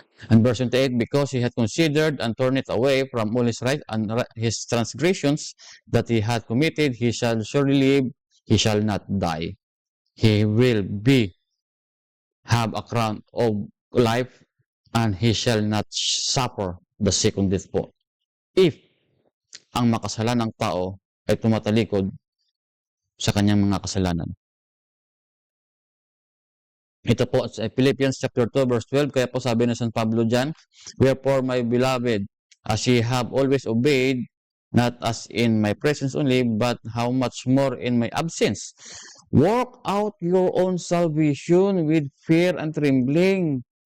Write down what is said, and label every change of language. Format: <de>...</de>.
<en>And verse 28, because he had considered and turned it away from all his right and his transgressions that he had committed, he shall surely live, he shall not die. He will have a crown of life, and he shall not suffer the second death po.</en> <tl>If ang makasalanang tao ay tumatalikod sa kanyang mga kasalanan. Ito po sa</tl> <en>Philippians chapter 2 verse 12,</en> <tl>kaya po sabi ng San Pablo dyan,</tl> <en>wherefore my beloved, as ye have always obeyed, not as in my presence only, but how much more in my absence. Work out your own salvation with fear and trembling.</en>